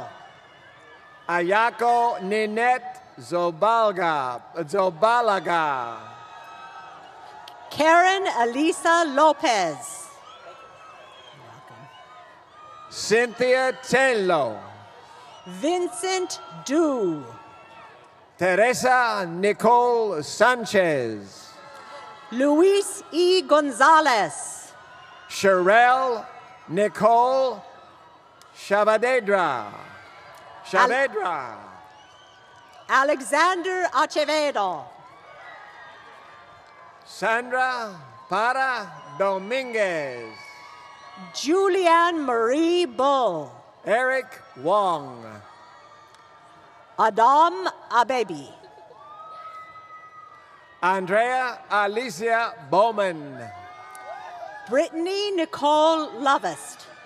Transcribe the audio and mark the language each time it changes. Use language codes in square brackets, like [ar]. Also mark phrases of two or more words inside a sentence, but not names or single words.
[en] Ayako Ninette Zobalaga. Karen Elisa Lopez. Cynthia Tenlo. Vincent Du. Teresa Nicole Sanchez. Luis E. Gonzalez. Sherelle Nicole Saavedra. Alexander Acevedo. Sandra Para Dominguez. Julianne Marie Bull. Eric Wong. Adam Abebi. Andrea Alicia Bowman. Brittany Nicole Lovest.